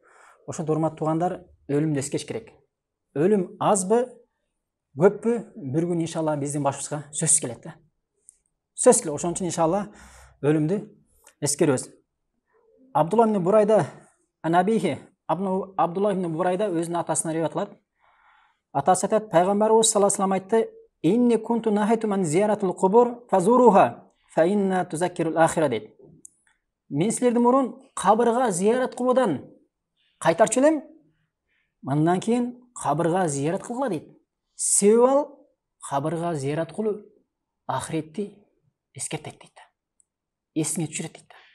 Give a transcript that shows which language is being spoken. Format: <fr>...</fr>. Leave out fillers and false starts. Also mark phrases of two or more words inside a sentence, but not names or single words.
<ky>Ошондо урматтуу туугандар, өлүмдү эскериш керек. Өлүм азбы, көппү, бир күн иншалла биздин башыбызга сөзсүз келет да. Сөзсүз келет. Ошон үчүн иншалла өлүмдү эскеребиз. Абдулла ибн Бурайда анабихи, Абдулла ибн Бурайда өзүнүн атасынан риwayat кылат. Атасы айтат, пайгамбарыбыз</ky> <ar>صلى الله عليه وسلم</ar> <ky>айтты:</ky> <ar>"إني كنت نهيت عن زيارة القبور فزوروها فإنها تذكر الآخرة" дейт.</ar> <ky>Мен силердин мурун кабырга зиярат кылуудан кайтарчу элем, мындан кийин кабырга зиярат кылгыла дейт. Себеби ал кабырга зиярат кылуу ахиретти эскертет дейт. Эсиңе түшүрөт дейт.</ky>